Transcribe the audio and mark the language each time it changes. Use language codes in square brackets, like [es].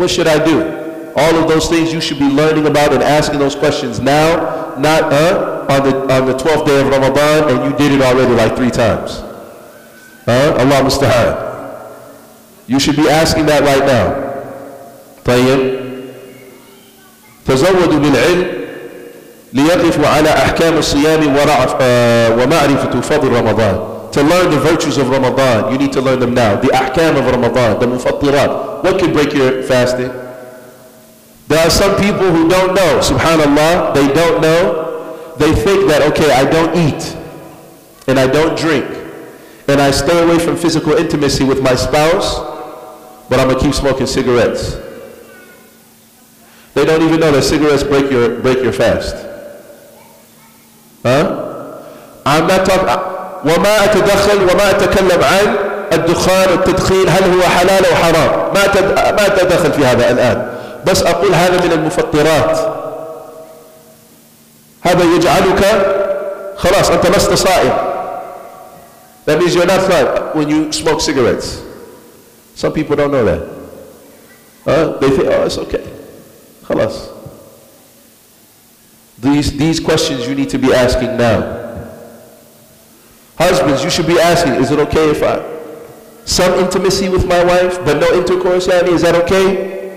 [en] What should I do? All of those things you should be learning about and asking those questions now, not on the 12th day of Ramadan and you did it already like 3 times. Allah musta'an. You should be asking that right now. [ar] طيب. تزودوا بالعلم ليقفوا على أحكام الصيام ومعرفة فضل رمضان. [en] To learn the virtues of Ramadan, you need to learn them now. The ahkam of Ramadan, the mufattirat. What can break your fasting? There are some people who don't know. Subhanallah, they don't know. They think that, okay, I don't eat and I don't drink and I stay away from physical intimacy with my spouse, but I'm going to keep smoking cigarettes. They don't even know that cigarettes break your fast. I'm not talking. [ar] وما أتدخل وما أتكلم عن الدخان التدخين هل هو حلال أو حرام. ما أتدخل في هذا الآن. بس أقول هذا من المفطرات. هذا يجعلك خلاص أنت لست صائم. [en] That means you're not صائم when you smoke cigarettes. Some people don't know that. They think, oh, it's okay. خلاص. These questions you need to be asking now. Husbands, you should be asking, is it okay if some intimacy with my wife, but no intercourse, Yani, is that okay?